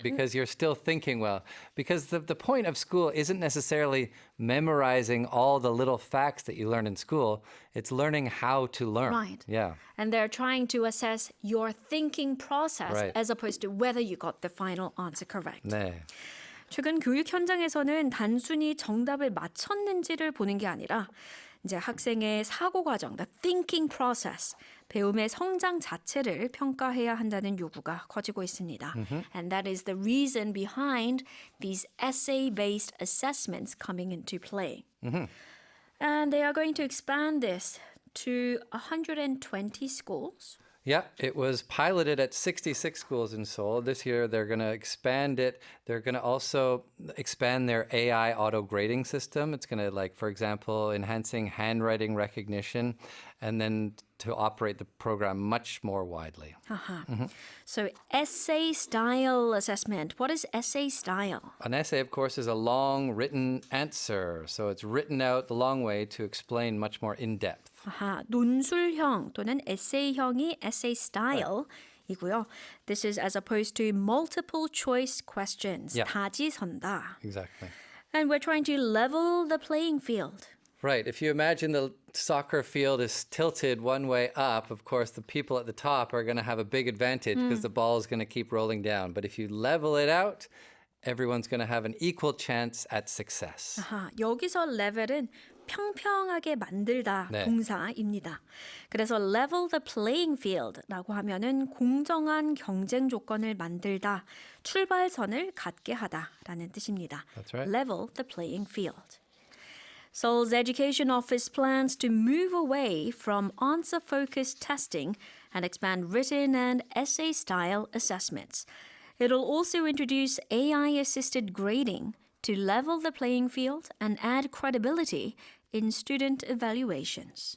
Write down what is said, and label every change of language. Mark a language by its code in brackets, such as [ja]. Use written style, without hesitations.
[en] Because you're still thinking well. Because the point of school isn't necessarily memorizing all the little facts that you learn in school. It's learning how to learn. Right. Yeah. And they're trying to assess your thinking process Right. as opposed to whether you got the final answer correct. [ko] 네. 최근 교육 현장에서는 단순히 정답을 맞췄는지를 보는 게 아니라 이제 학생의 사고 과정, [en] the thinking process, [ko] 배움의 성장 자체를 평가해야 한다는 요구가 커지고 있습니다. [en] And that is the reason behind these essay-based assessments coming into play. And they are going to expand this to 120 schools. Yeah, it was piloted at 66 schools in Seoul. This year, they're going to expand it. They're going to also expand their AI auto grading system. It's going to, like, for example, enhancing handwriting recognition and then to operate the program much more widely. So essay style assessment. What is essay style? An essay, of course, is a long written answer. So it's written out the long way to explain much more in depth. [ko] 아하, 논술형 또는 에세이형이 essay style이고요. [en] This is as opposed to multiple choice questions. Yeah. [ko] 다지선다. [en] Exactly. And we're trying to level the playing field. Right. If you imagine the soccer field is tilted one way up, of course, the people at the top are going to have a big advantage because the ball is going to keep rolling down. But if you level it out, everyone's going to have an equal chance at success. [ko] 아하, 여기서 level은 평평하게 만들다 네. 동사입니다. 그래서 [en] level the playing field [ko] 라고 하면은 공정한 경쟁 조건을 만들다, 출발선을 갖게 하다라는 뜻입니다. [en] That's right. Level the playing field. Seoul's education office plans to move away from answer-focused testing and expand written and essay-style assessments. It'll also introduce AI-assisted grading to level the playing field and add credibility in student evaluations.